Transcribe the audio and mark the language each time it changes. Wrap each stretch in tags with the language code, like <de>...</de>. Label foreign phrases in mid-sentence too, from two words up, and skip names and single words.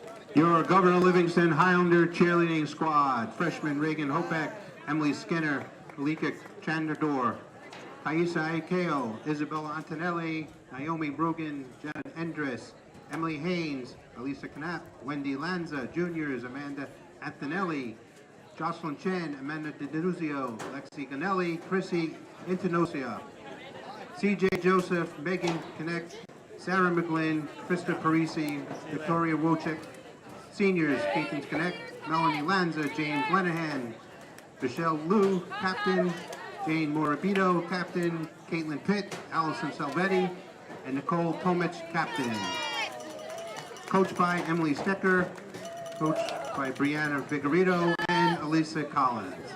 <en>Your Governor Livingston Highlander cheerleading squad: freshmen Reagan Hopek, Emily Skinner, Alika Chandrador, Kaisa Aikeo, Isabella Antonelli, Naomi Brogan, Janet Endres, Emily Haynes, Elisa Knapp, Wendy Lanza, juniors Amanda Antonelli, Jocelyn Chen, Amanda DiNuzio, Lexi Ganelli, Chrissy Intenosia, CJ Joseph, Megan Connect, Sarah McGlynn, Krista Parisi, Victoria Wojcik, seniors Peyton's Connect, Melanie Lanza, James Lenahan, Michelle Liu, captain, Jane Morabito, captain, Caitlin Pitt, Allison Salvetti, and Nicole Tomich, captain. Coached by Emily Stecker, coached by Brianna Vigorito, and Elisa Collins.</en>